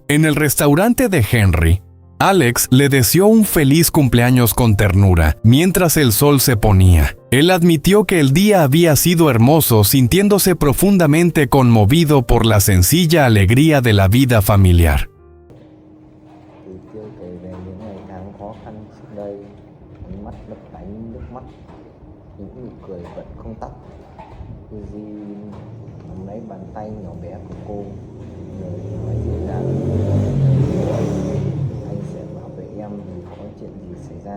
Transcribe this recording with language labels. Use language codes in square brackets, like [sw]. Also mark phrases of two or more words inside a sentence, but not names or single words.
[es] En el restaurante de Henry, Alex le deseó un feliz cumpleaños con ternura mientras el sol se ponía. Él admitió que el día había sido hermoso, sintiéndose profundamente conmovido por la sencilla alegría de la vida familiar. [vi] Lấy bàn tay nhỏ bé của cô rồi nói gì rằng anh sẽ bảo vệ em dù có chuyện gì xảy ra.